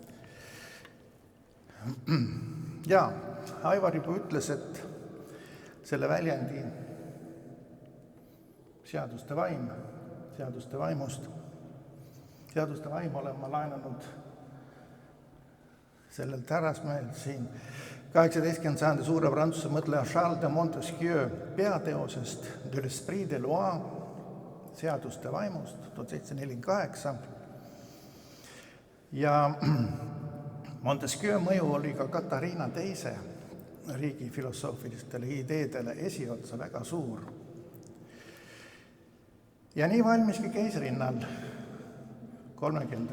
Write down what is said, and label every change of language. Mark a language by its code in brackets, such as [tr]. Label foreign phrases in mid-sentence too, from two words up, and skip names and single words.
[et] Ja Aivar juba ütles, et selle väljendi seaduste vaim olen ma laenanud sellelt härrasmehelt siin 18. sajandi suure prantsuse mõtleja Charles de Montesquieu peateosest De l'esprit de loi, seaduste vaimust, 1748. Ja Montesquieu mõju oli ka Katariina teise riigi filosoofilistele ideedele esiotsa väga suur. Ja nii valmiski keisrinnal 30.